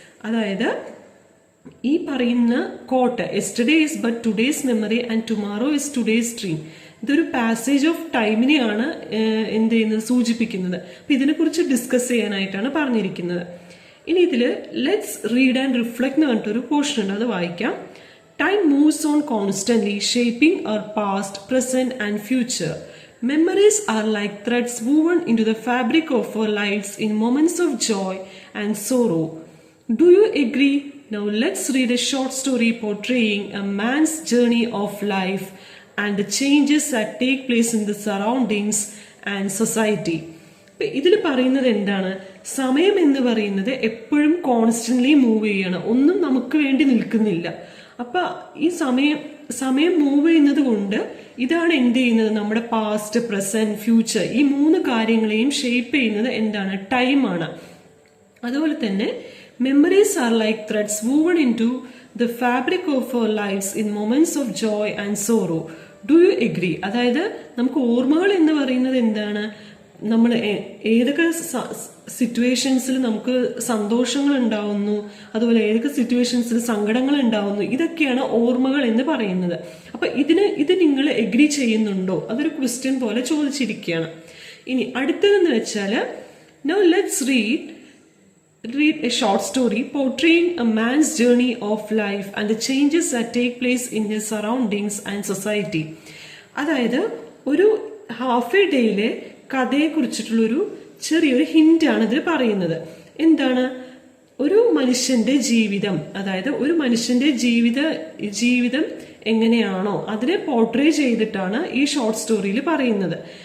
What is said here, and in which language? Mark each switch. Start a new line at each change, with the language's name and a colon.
Malayalam: അതായത് ഈ പറയുന്ന coat
English: yesterday is but today's memory and tomorrow is today's dream,
Malayalam: ഇതൊരു പാസേജ് ഓഫ് ടൈമിനെയാണ് എന്ത് ചെയ്യുന്നത്, സൂചിപ്പിക്കുന്നത്. അപ്പൊ ഇതിനെക്കുറിച്ച് ഡിസ്കസ് ചെയ്യാനായിട്ടാണ് പറഞ്ഞിരിക്കുന്നത്. ഇനി ഇതില്
English: let's read and reflect
Malayalam: എന്ന് പറഞ്ഞിട്ടൊരു പോർഷൻ ഉണ്ട്, അത് വായിക്കാം.
English: Time moves on constantly shaping our past, present and future. Memories are like threads woven into the fabric of our lives in moments of joy and sorrow. Do you agree? Now let's read a short story portraying a man's journey of life and the changes that take place in the surroundings and society.
Malayalam: ഇതിൽ പറയുന്നത് എന്താണ്, സമയം എന്ന് പറയുന്നത് എപ്പോഴും constantly move ചെയ്യണം, ഒന്നും നമുക്ക് വേണ്ടി നിൽക്കുന്നില്ല. അപ്പൊ ഈ സമയം മൂവ് ചെയ്യുന്നത് കൊണ്ട് ഇതാണ് എന്ത് ചെയ്യുന്നത്, നമ്മുടെ പാസ്റ്റ്, പ്രസന്റ്, ഫ്യൂച്ചർ, ഈ 3 കാര്യങ്ങളെയും ഷേപ്പ് ചെയ്യുന്നത് എന്താണ്, ടൈമാണ്.
English: അതുപോലെ തന്നെ memories are like threads woven into the fabric of our lifes in moments of joy and sorrow. Do you agree?
Malayalam: അതായത് നമുക്ക് ഓർമ്മകൾ എന്ന് പറയുന്നത് എന്താണ്, നമ്മൾ ഏതൊക്കെ സിറ്റുവേഷൻസിൽ നമുക്ക് സന്തോഷങ്ങൾ ഉണ്ടാവുന്നു, അതുപോലെ ഏതൊക്കെ സിറ്റുവേഷൻസിൽ സങ്കടങ്ങൾ ഉണ്ടാവുന്നു, ഇതൊക്കെയാണ് ഓർമ്മകൾ എന്ന് പറയുന്നത്. അപ്പൊ ഇത് നിങ്ങൾ എഗ്രി ചെയ്യുന്നുണ്ടോ? അതൊരു ക്വസ്റ്റ്യൻ പോലെ ചോദിച്ചിരിക്കുകയാണ്. ഇനി അടുത്തതെന്ന് വെച്ചാല്
English: Now let's read a short story portraying a man's journey of life and the changes that take place in his surroundings and society.
Malayalam: അതായത് ഒരു ഹാഫ് എ ഡേയിലെ കഥയെ കുറിച്ചിട്ടുള്ളൊരു ചെറിയൊരു ഹിന്റ് ആണ് ഇതിൽ പറയുന്നത്. എന്താണ്, ഒരു മനുഷ്യന്റെ ജീവിതം, അതായത് ഒരു മനുഷ്യന്റെ ജീവിതം എങ്ങനെയാണോ അതിനെ പോർട്രേ ചെയ്തിട്ടാണ് ഈ ഷോർട്ട് സ്റ്റോറിയിൽ പറയുന്നത്.